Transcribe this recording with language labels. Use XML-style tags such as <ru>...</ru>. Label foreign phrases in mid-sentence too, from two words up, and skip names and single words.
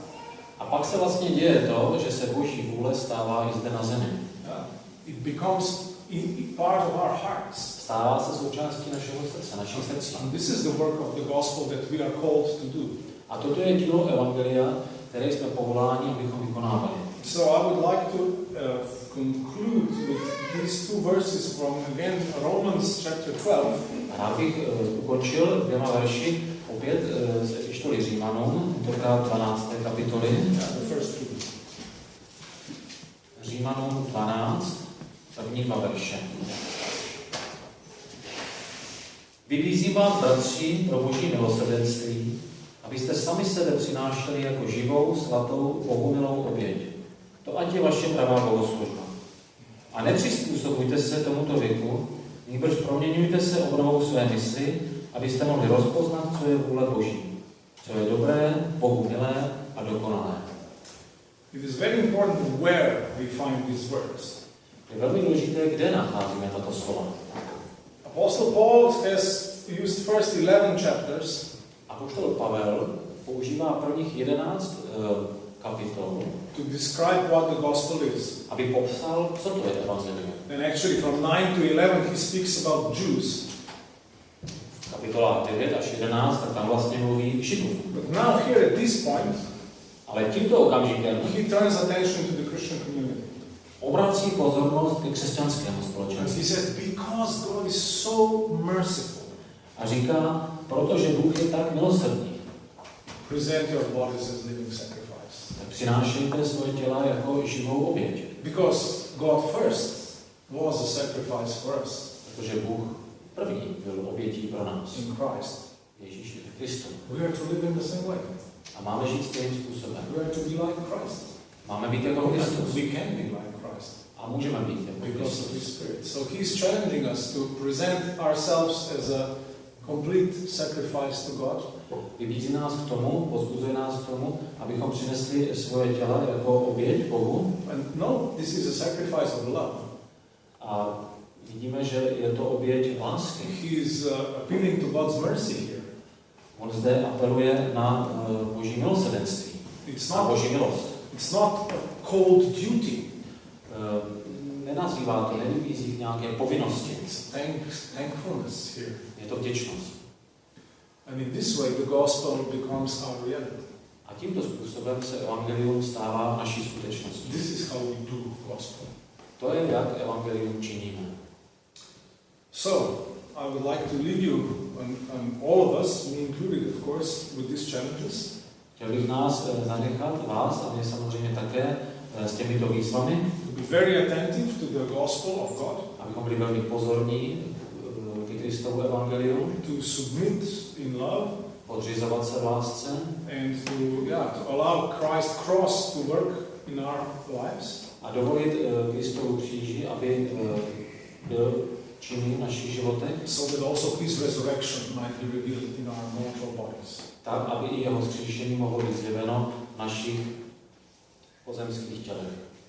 <cs>A pak se vlastně děje to, že se Boží vůle stává i zde na zemi.</cs> <en>It becomes part of our hearts.</en> <cs>Stává se součástí našeho srdce, našich srdcí.</cs> <en>And this is the work of the gospel that we are called to do.</en> <cs>A toto je dílo evangelia, které jsme povoláni, abychom vykonávali.</cs> <en>So I would like to conclude with these two verses from again Romans chapter 12.</en> <cs>Rád bych ukončil dvěma verši opět z epištoly Římanům, tentokrát 12. kapitoly.</cs> <en>The first two.</en> <cs>Římanům 12, první dva verše. Vybízím vás, bratři, pro Boží milosrdenství, abyste sami sebe přinášeli jako živou, svatou, bohumilou oběť. To ať je vaše pravá bohoslužba. A nepřizpůsobujte se tomuto věku, nýbrž proměňujte se obnovou své mysli, abyste mohli rozpoznat, co je vůle Boží, co je dobré, Bohu milé a dokonalé.</cs> <en>It is very important where we find these words.</en> <cs>Je velmi důležité, kde nacházíme tato slova.</cs> <en>Apostle Paul has used first 11 chapters.</en> <cs>Apoštol Pavel používá prvních 11 kapitol</cs> <en>to describe what the gospel is.</en> <cs>Aby popsal, co to je evangelium.</cs> <en>And actually from 9 to 11 he speaks about Jews.</en> <cs>V kapitolách 9 až 11 tak tam vlastně mluví Židům.</cs> <en>But now here at this point,</en> <cs>ale tímto okamžikem</cs> <en>he turns attention to the Christian community.</en> <cs>Obrací pozornost ke křesťanskému společenství.</cs> <en>He says, because God is so merciful.</en> <cs>A říká, protože Bůh je tak milosrdný.</cs> <en>Present your bodies as living sacrifice.</en> <cs>Přinášejte svoje těla jako živou oběť.</cs> <en>Because God first was a sacrifice for us.</en> <cs>Protože Bůh první byl obětí pro nás.</cs> <en>In Christ.</en> <cs>Ježíši v Kristu.</cs> <en>We are to live in the same way.</en> <cs>A máme žít stejným způsobem.</cs> <en>We are to be like Christ.</en> <cs>Máme být jako Kristus.</cs> <en>We can be like Christ.</en> <cs>A můžeme být jako</cs> <en>because of His Spirit. So He's challenging us to present ourselves as a complete sacrifice to God.</en> <cs>Vybízí nás k tomu, pozbuzuje nás k tomu, abychom přinesli svoje těla jako oběť Bohu.</cs> <en>And no, this is a sacrifice of love.</en> <cs>A vidíme, že je to oběť lásky.</cs> <en>He is appealing to God's mercy here.</en> <cs>On zde apeluje na Boží milosrdenství. Na Boží milost.</cs> <en>It's not a cold duty.</en> <cs>Nenazývá to, nevybízí k nějaké povinnosti.</cs> <en>It's thankfulness here.</en> <cs>Je to vděčnost.</cs> <en>And in this way the gospel becomes our reality.</en> <cs>A tímto způsobem se evangelium stává naší skutečností.</cs> <en>This is how we do gospel.</en> <cs>To je, jak evangelium činíme.</cs> <en>So, I would like to leave you, and all of us, me included, of course, with these challenges.</en> <cs>Chtěl bych nás zanechat, vás a mě samozřejmě také, s těmito výzvami.</cs> <en>To be very attentive to the gospel of God.</en> <cs>Abychom byli velmi pozorní ke Kristovu evangeliu.</cs> <en>To submit in love.</en> <cs>Podřizovat se v lásce.</cs> <en>And to allow Christ's cross to work in our lives.</en> <cs>A dovolit Kristovu kříži, aby byl činný v našich životech.</cs> <en>So that also His resurrection might be revealed in our mortal bodies.</en> <cs>Tak, aby i jeho vzkříšení mohlo být zjeveno v našich pozemských tělech.</cs>